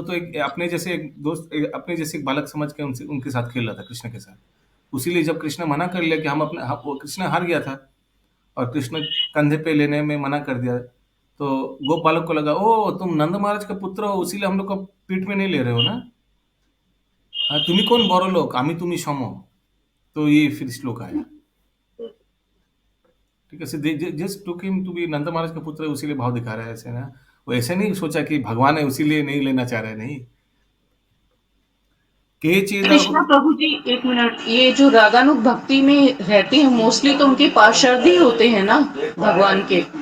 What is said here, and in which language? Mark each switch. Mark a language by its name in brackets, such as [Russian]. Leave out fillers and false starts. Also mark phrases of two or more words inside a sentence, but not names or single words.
[Hindi] तो एक अपने जैसे एक दोस्त, अपने जैसे एक बालक समझ के उनके साथ खेल रहा था कृष्ण के साथ। उसीलिए जब कृष्ण मना कर लिया कि कृष्ण हार गया था और कृष्ण कंधे पे लेने में मना कर दिया, तो गोप बालक को लगा ओ तुम नंद महाराज का पुत्र हो, उसीलिए हम लोग को पीठ में नहीं ले रहे हो ना, हाँ [Bangla] তুমি কোন বড় লোক আমি তুমি সম। [Hindi] तो ये फिर श्लोक आया, ठीक है। [English] just took him to be [Hindi] नंद महाराज का पुत्र है, उसीलिए भाव दिखा रहा है ऐसे ना। वो ऐसे नहीं सोचा कि भगवान है उसीलिए नहीं लेना चाह रहे, नहीं। कृष्णा प्रभु जी एक मिनट, ये जो रागानुग भक्ति में रहते हैं मोस्टली तो उनके पार्षद ही होते हैं ना भगवान के?